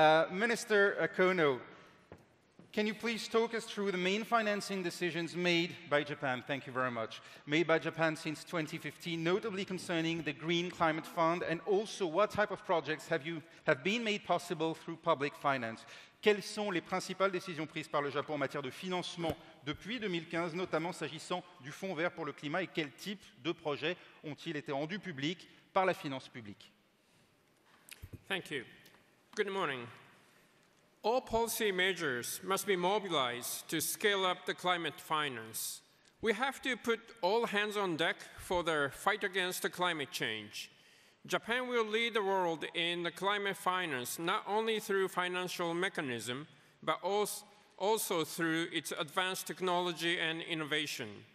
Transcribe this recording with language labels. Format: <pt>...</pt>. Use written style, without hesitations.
<en>Minister Kono, can you please talk us through the main financing decisions made by Japan? Thank you very much. Made by Japan since 2015, notably concerning the Green Climate Fund, and also what type of projects have been made possible through public finance.</en> <fr>Quelles sont les principales décisions prises par le Japon en matière de financement depuis 2015, notamment s'agissant du Fonds vert pour le climat, et quel type de projets ont-ils été rendus publics par la finance publique?</fr> <en>Thank you. Good morning. All policy measures must be mobilized to scale up the climate finance. We have to put all hands on deck for the fight against the climate change. Japan will lead the world in the climate finance not only through financial mechanism, but also through its advanced technology and innovation.</en>